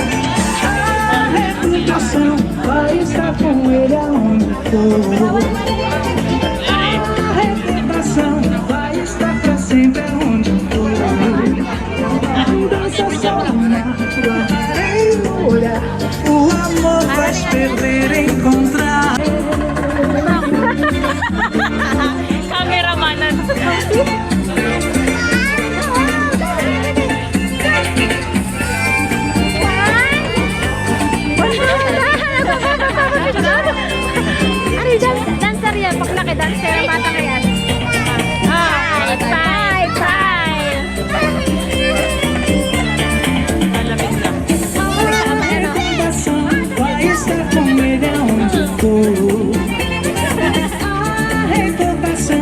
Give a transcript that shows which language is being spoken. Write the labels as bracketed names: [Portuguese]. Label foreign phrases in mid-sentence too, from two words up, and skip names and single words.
[Portuguese] A reputação vai estar com ele aonde for. A reputação vai estar pra sempre aonde for. Dança só guardarei no olhar. O amor vai perder, encontrar. Cameraman. [Filipino] Dancer yan, paglaki dancer ang bata na yan. Five. [Portuguese] Vai estar com ele aonde for. A reputação.